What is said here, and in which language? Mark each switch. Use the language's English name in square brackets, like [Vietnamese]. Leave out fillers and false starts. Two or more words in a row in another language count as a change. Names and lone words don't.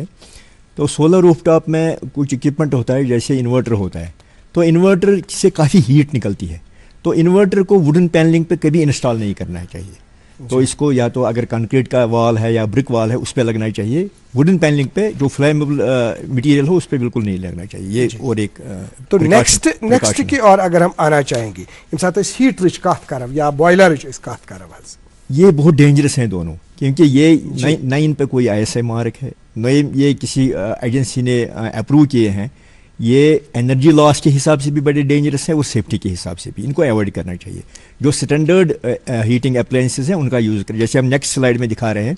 [Urdu] تو [English] solar rooftop [Urdu] میں کچھ اکوپمنٹ ہوتا ہے جیسے انورٹر ہوتا ہے, تو انورٹر سے کافی ہیٹ نکلتی ہے, تو انورٹر کو [English] wooden panelling [Urdu] پہ کبھی انسٹال نہیں کرنا چاہیے. تو اس کو یا تو اگر کنکریٹ کا وال ہے یا [English] brick wall [Urdu] ہے اس پہ لگنا چاہیے, [English] wooden panelling [Urdu] پہ جو [English] flammable material [Urdu] ہو اس پہ بالکل نہیں لگنا چاہیے. یہ اور ایک تو نیکسٹ کی اور اگر ہم آنا چاہیں گے [Kashmiri] ییٚمہِ ساتہٕ أسۍ ہیٹرٕچ کتھ کرو یا بوائلرٕچ أسۍ کتھ کرو حظ, [Urdu] یہ بہت ڈینجرس ہیں دونوں, کیونکہ یہ نہ ان پہ کوئی [English] ISI mark [Urdu] ہے, نہ یہ کسی ایجنسی نے اپروو کیے ہیں. یہ [English] energy loss [Urdu] کے حساب سے بھی بڑے ڈینجرس ہیں اور سیفٹی کے حساب سے بھی, ان کو ایوائڈ کرنا چاہیے. جو [English] standard heating appliances [Urdu] ہیں ان کا یوز کریں, جیسے ہم [English] next slide [Urdu] میں دکھا رہے ہیں.